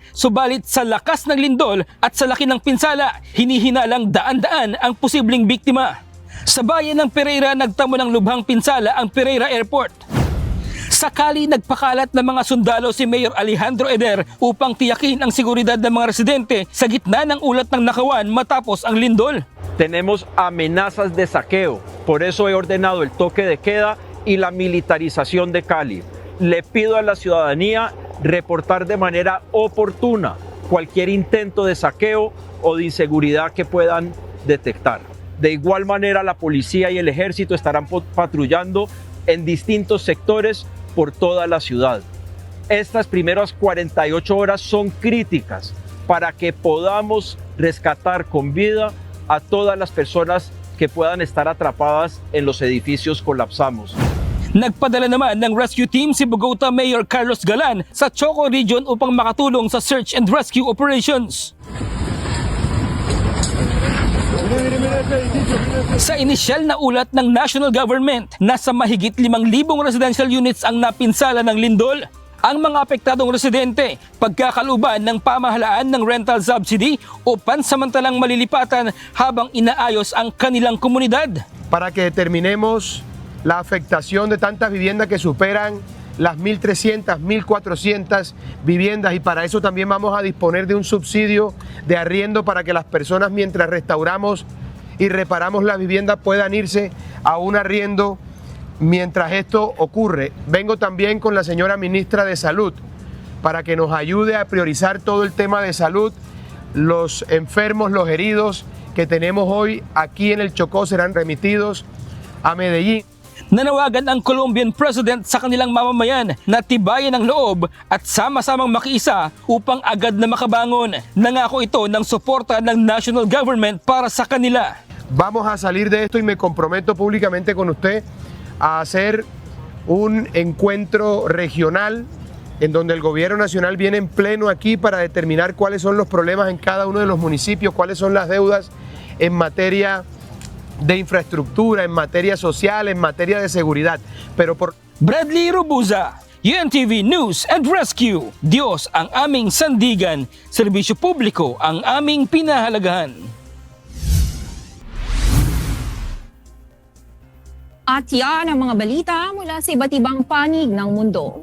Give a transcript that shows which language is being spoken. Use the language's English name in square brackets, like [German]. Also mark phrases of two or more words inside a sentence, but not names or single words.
[Filipino] Subalit sa lakas ng lindol at sa laki ng pinsala, hinihinalang daan-daan ang posibleng biktima. Sa bayan ng Pereira, nagtamo ng lubhang pinsala ang Pereira Airport. Sakali nagpakalat ng mga sundalo si Mayor Alejandro Eder upang tiyakin ang seguridad ng mga residente sa gitna ng ulat ng nakawan matapos ang lindol. [Spanish] Tenemos amenazas de saqueo, por eso he ordenado el toque de queda y la militarización de Cali. Le pido a la ciudadanía reportar de manera oportuna cualquier intento de saqueo o de inseguridad que puedan detectar. De igual manera, la policía y el ejército estarán patrullando en distintos sectores por toda la ciudad. Estas primeras 48 horas son críticas para que podamos rescatar con vida a todas las personas que puedan estar atrapadas en los edificios colapsados. [Filipino] Nagpadala naman ng [English] rescue team [Filipino] si Bogota Mayor Carlos Galan sa Choco Region upang makatulong sa [English] search and rescue operations. [Filipino] Sa inisyal na ulat ng [English] national government, [Filipino] nasa mahigit 5,000 residential units ang napinsala ng lindol. Ang mga apektadong residente, pagkakaluban ng pamahalaan ng [English] rental subsidy [Filipino] o pansamantalang malilipatan habang inaayos ang kanilang komunidad. [Spanish] Para que determinemos la afectación de tantas viviendas que superan las 1.300, 1.400 viviendas, y para eso también vamos a disponer de un subsidio de arriendo para que las personas, mientras restauramos y reparamos las viviendas, puedan irse a un arriendo mientras esto ocurre. Vengo también con la señora ministra de Salud para que nos ayude a priorizar todo el tema de salud. Los enfermos, los heridos que tenemos hoy aquí en el Chocó serán remitidos a Medellín. [Filipino] Nanawagan ang [English] Colombian President [Filipino] sa kanilang mamamayan na tibayan ang loob at sama-samang makiisa upang agad na makabangon. Nangako ito ng suporta ng [English] national government [Filipino] para sa kanila. [Spanish] Vamos a salir de esto y me comprometo públicamente con usted a hacer un encuentro regional en donde el gobierno nacional viene en pleno aquí para determinar cuáles son los problemas en cada uno de los municipios, cuáles son las deudas en materia de infraestructura, en materia social, en materia de seguridad. Pero [Filipino] Bradley Robuza, UNTV News and Rescue. Diyos ang aming sandigan, serbisyo publiko ang aming pinahalagahan. At yan ang mga balita mula sa iba't ibang panig ng mundo.